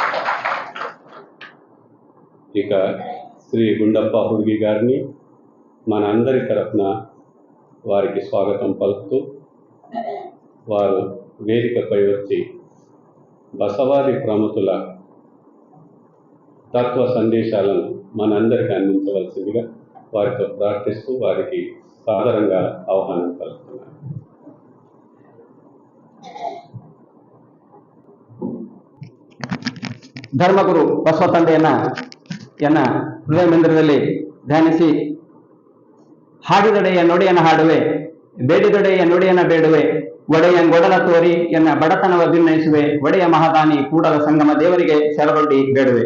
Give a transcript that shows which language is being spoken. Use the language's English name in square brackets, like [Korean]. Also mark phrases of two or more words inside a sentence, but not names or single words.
[Telugu] ఇక శ్రీ గుండప్ప హుడిగి గారిని మన అందరి తరఫున వారికి స్వాగతం పలుకుతూ వారు వేదికపై వచ్చి బసవాది ప్రముఖుల తత్వ సందేశాలను మనందరికీ అందించవలసిందిగా వారితో ప్రార్థిస్తూ వారికి సాదరంగా ఆహ్వానం పలుకుతున్నారు. [Kannada] ಧರ್ಮಗುರು ಬಸವ ತಂದೆಯನ್ನ ಹೃದಯ ಮಂದಿರದಲ್ಲಿ ಧ್ಯಾನಿಸಿ, ಹಾಡಿದೊಡೆಯ ನುಡಿಯನ್ನ ಹಾಡುವೆ, ಬೇಡಿದೊಡೆಯ ನುಡಿಯನ್ನ ಬೇಡುವೆ, ಒಡೆಯ ಗೊಡಲ ತೋರಿ ಎನ್ನ ಬಡತನವ ಭಿನ್ನಯಿಸುವೆ, ಒಡೆಯ ಮಹಾದಾನಿ ಕೂಡಲ ಸಂಗಮ ದೇವರಿಗೆ ಶರಣೊಡ್ಡಿ ಬೇಡುವೆ.